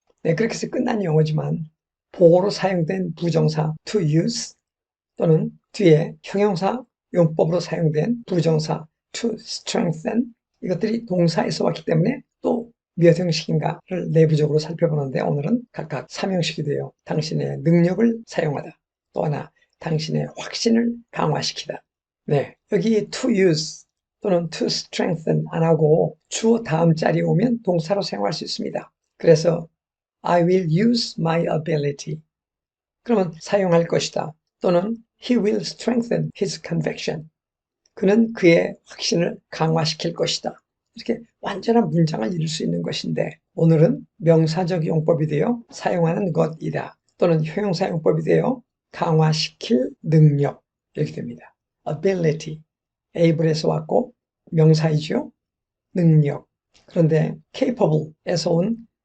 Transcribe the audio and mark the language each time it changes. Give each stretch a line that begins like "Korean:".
Korean: 네, 그렇게 해서 끝난 영어지만 보어로 사용된 부정사 to use 또는 뒤에 형용사 용법으로 사용된 부정사 to strengthen 이것들이 동사에서 왔기 때문에 또 몇 형식인가를 내부적으로 살펴보는데 오늘은 각각 3형식이 돼요. 당신의 능력을 사용하다. 또 하나 당신의 확신을 강화시키다. 네, 여기 to use 또는 to strengthen 안 하고 주어 다음 자리에 오면 동사로 사용할 수 있습니다.
English: 그래서 I will use my ability.
Korean: 그러면 사용할 것이다.
English: 또는 He will strengthen his conviction.
Korean: 그는 그의 확신을 강화시킬 것이다. 이렇게 완전한 문장을 이룰 수 있는 것인데 오늘은 명사적 용법이 되어 사용하는 것이다. 또는 형용사 용법이 되어 강화시킬 능력 이렇게 됩니다. ability, able에서 왔고 명사이죠. 능력. 그런데 capable에서 온